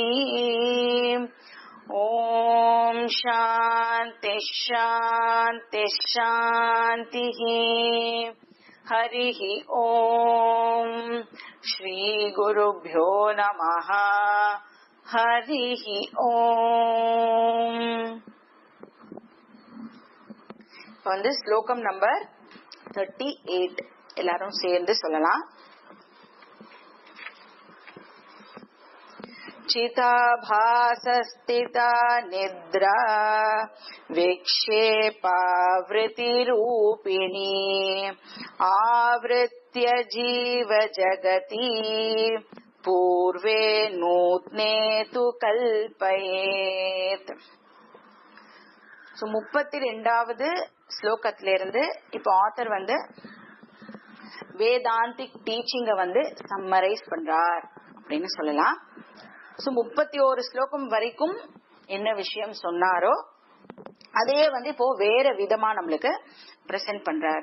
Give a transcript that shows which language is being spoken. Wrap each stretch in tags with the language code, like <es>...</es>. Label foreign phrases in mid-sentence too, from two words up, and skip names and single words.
<sa>ओम शांति शांति शांतिः। हरिः ओम श्री गुरुभ्यो नमः। हरिः ओम।</sa> <ta>வந்து ஸ்லோகம் நம்பர் 38 எல்லாரும் சேர்ந்து சொல்லலாம்.</ta> <sa>चिताभासस्थिता निद्रा विक्षेपावृत्तिरूपिणी आवृत्य जीव जगति पूर्वे नूत्ने तु कल्पयेत्.</sa> <ta>32வது ஸ்லோகத்திலிருந்து இப்ப ஆத்தர் வந்து</ta> <en>Vedantic teaching</en> <ta>வந்து சம்மரைஸ் பண்றார் அப்படின்னு சொல்லலாம். 31 ஸ்லோகம் வரைக்கும் என்ன விஷயம் சொன்னாரோ அதே வந்து இப்போ வேற விதமா நம்மளுக்கு பிரசன்ட் பண்றார்.</ta>